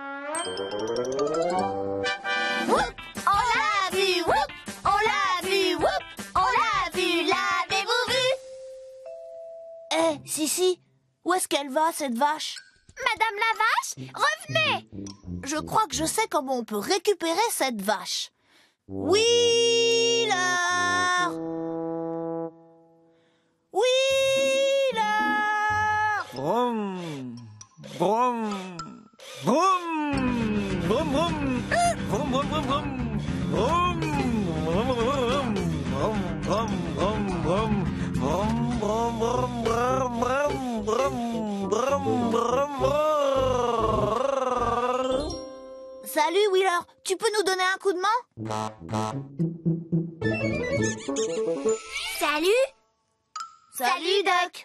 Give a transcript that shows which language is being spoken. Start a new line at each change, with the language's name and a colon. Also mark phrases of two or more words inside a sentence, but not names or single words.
French: Whoop! On l'a vu, whoop! On l'a vu, whoop! On l'a vu, l'avez-vous vu? Eh, Sissi, où est-ce qu'elle va, cette vache? Madame la vache, revenez! Je crois que je sais comment on peut récupérer cette vache. Wheeler! Wheeler! Vroom, vroom, vroom, vroom, vroom, vroom, vroom, vroom, vroom, vroom, vroom, vroom, Salut, Wheeler. Tu peux nous donner un coup de main? Salut! Salut, Duck.